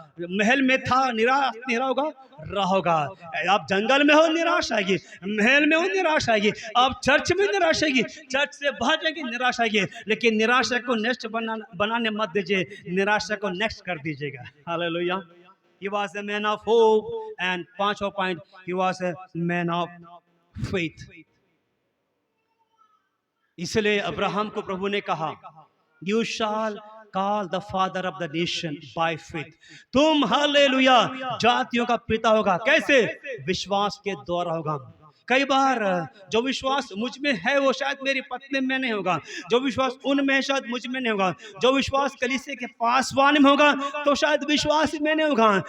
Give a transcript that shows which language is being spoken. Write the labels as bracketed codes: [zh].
[hi] महल में था, निराश नहीं रहा होगा। आप जंगल में हो, निराश आएगी, महल में हो, निराश आएगी, आप चर्च में निराश आएगी, चर्च से बाहर जाएगी, निराश आएगी, लेकिन निराशा को नेक्स्ट बनाने मत दीजिए, निराशा को नेक्स्ट कर दीजिएगा, hallelujah. [en] He was a man of hope, and [hi] पांचवा point, [en] he was a man of faith. [hi] इसलिए अब्राहम को प्रभु ने कहा, [en] You shall call the father of the nation by faith. [hi] तुम हालेलुया जातियों का पिता होगा, कैसे? विश्वास के द्वारा होगा। कई बार जो विश्वास मुझ में है वो शायद मेरी पत्नी में नहीं होगा, जो विश्वास उनमें शायद मुझ में नहीं होगा, जो विश्वास कलीसिया के पासवान में होगा तो शायद विश्वास में नहीं होगा।